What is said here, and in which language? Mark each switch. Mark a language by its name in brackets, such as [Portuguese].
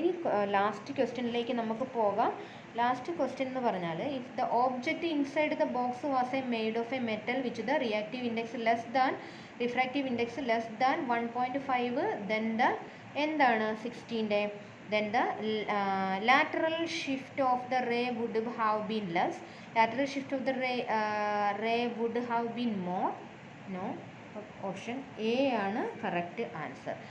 [Malayalam] ഇനി ലാസ്റ്റ് ക്വസ്റ്റ്യനിലേക്ക് നമുക്ക് പോകാം. ലാസ്റ്റ് ക്വസ്റ്റ്യൻ എന്ന് പറഞ്ഞാൽ [English] if the object inside the box was a made of a metal which the reactive index less than refractive index less than 1.5 then the [Malayalam] എന്താണ് 16ൻ്റെ [English] then the lateral shift of the ray would have been less. Lateral shift of the ray would have been more. [Malayalam] No, option A ആണ് correct answer.